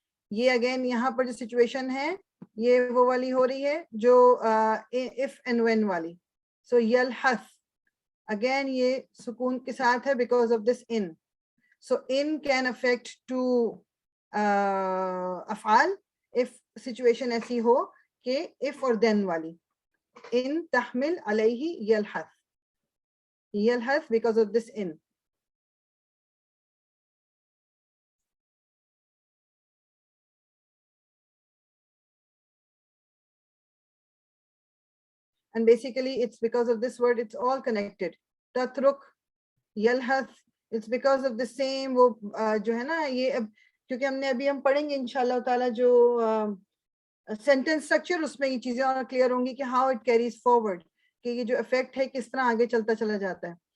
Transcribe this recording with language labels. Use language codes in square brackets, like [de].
[ur] یہ اگین یہاں پر جو سچویشن ہے یہ وہ والی ہو رہی ہے جو if and when والی. سو یلحث اگین یہ سکون کے ساتھ ہے [en] because of this in. So in can affect to افعال if situation ایسی ہو کہ if اور then والی. [ar] in تحمل علیہ یلحث, یلحث [en] because of this in. And basically it's because of this word, it's all connected. [ar] Tatruk, yalhath, [en] it's because of the same [ur] وہ جو ہے نا یہ اب کیونکہ ہم نے ابھی ہم پڑھیں گے انشاءاللہ تعالی جو سینٹینس اسٹرکچر, اس میں یہ چیزیں اور کلیئر ہوں گی کہ [en] how it carries forward, [ur] کہ یہ جو افیکٹ ہے کس طرح آگے چلتا چلا جاتا ہے.